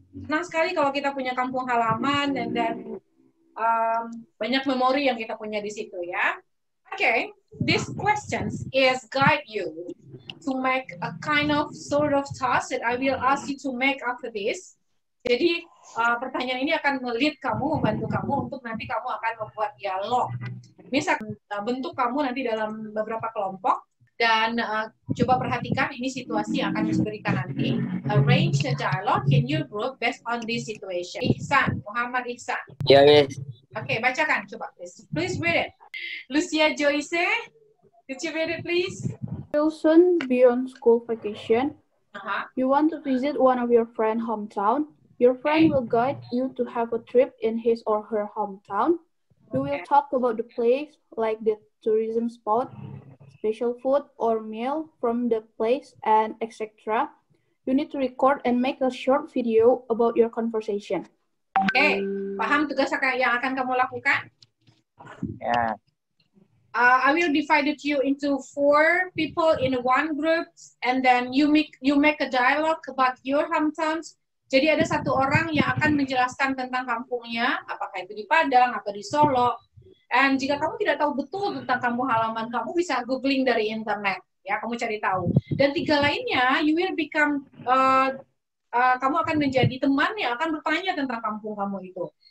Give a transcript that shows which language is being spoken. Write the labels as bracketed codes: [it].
[id] Senang sekali kalau kita punya kampung halaman dan banyak memori yang kita punya di situ ya. [en] Okay, these questions is guide you to make a kind of sort of task that I will ask you to make after this. [id] Jadi pertanyaan ini akan melihat kamu, membantu kamu untuk nanti kamu akan membuat dialog. Misal bentuk kamu nanti dalam beberapa kelompok dan coba perhatikan ini situasi yang akan diberikan nanti. [en] Arrange the dialogue in your group based on this situation. Ihsan, Muhammad Ihsan. [id] Ya, Miss. Oke, bacakan coba please. [en] Please read it. Lucia Joyce, could you read it please? Will soon be on school vacation. You want to visit one of your friend's hometown. Your friend will guide you to have a trip in his or her hometown. You will talk about the place, like the tourism spot, special food or meal from the place, and etc. You need to record and make a short video about your conversation. [id] Oke, paham tugas yang akan kamu lakukan? Ya. [en] I will divide you into 4 people in one group, and then you make a dialogue about your hometowns. [id] Jadi ada satu orang yang akan menjelaskan tentang kampungnya, apakah itu di Padang atau di Solo. Dan jika kamu tidak tahu betul tentang kampung halaman kamu, bisa googling dari internet, ya kamu cari tahu. Dan 3 lainnya, [en] you will become [id] kamu akan menjadi teman yang akan bertanya tentang kampung kamu itu.